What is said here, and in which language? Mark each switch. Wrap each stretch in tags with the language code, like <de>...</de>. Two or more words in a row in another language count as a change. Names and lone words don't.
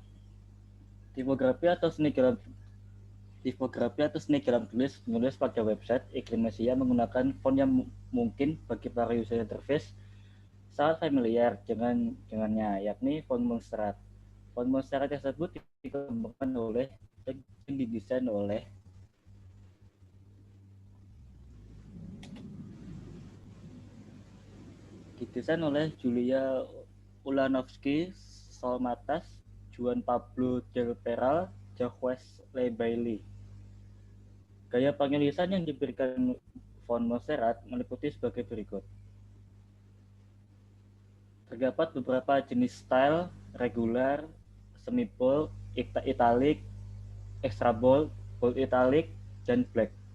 <id>Tipografi atau seni dalam menulis pada website Iklimesia menggunakan font yang mungkin bagi para</id> <en>user interface</en> <id>sangat familiar dengannya, yakni font Montserrat. Font Montserrat tersebut dikembangkan oleh dan didesain oleh Julia Ulanovsky, Sol Matas, Juan Pablo del Peral, Jacques Le Bailly. Gaya penulisan yang diberikan font Montserrat meliputi sebagai berikut. Terdapat beberapa jenis</id> <en>style: regular, semi bold, italic, extra bold, bold italic,</en> <id>dan black.</id>